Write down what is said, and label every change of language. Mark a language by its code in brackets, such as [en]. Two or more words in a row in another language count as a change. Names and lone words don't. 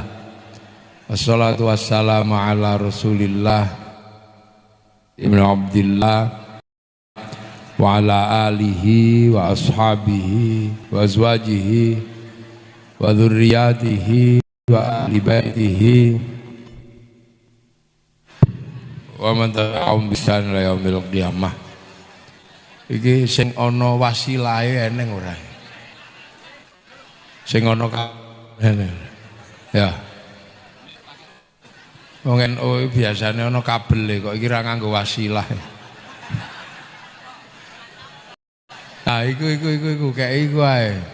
[ar] والصلاة والسلام على رسول الله ابن عبد الله وعلى آله وأصحابه وأزواجه وذريته وأهل بيته ومن تبعهم بإحسان إلى يوم القيامة. [jv] Iki sing ana wasilahe eneng ora? Sing ana ya. Wong NU biasane ana kabele kok iki ra nganggo wasilah. Nah, iku kek iku ae.